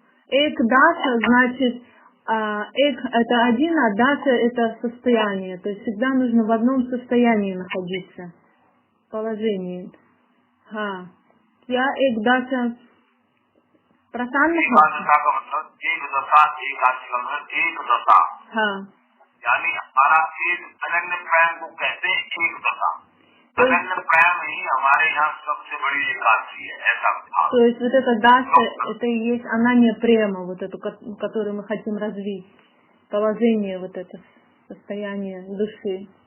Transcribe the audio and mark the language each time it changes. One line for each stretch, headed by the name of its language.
Russian: एक даша значит एक это один, а даша это состояние, то есть всегда нужно в одном состоянии находиться, положении.
Hindi: हाँ, क्या एक даша प्रसन्न का मतलब एक दशा एकादशी का मतलब एक दशा, हाँ, यानी हमारा एक अनन्य प्रेम को कहते हैं एक दशा। अनन्य प्रेम ही हमारे यहाँ सबसे बड़ी एकादशी है, ऐसा।
Russian: То есть вот эта даша, это и есть ананья према, вот эту, которую мы хотим развить, положение, вот это состояние души.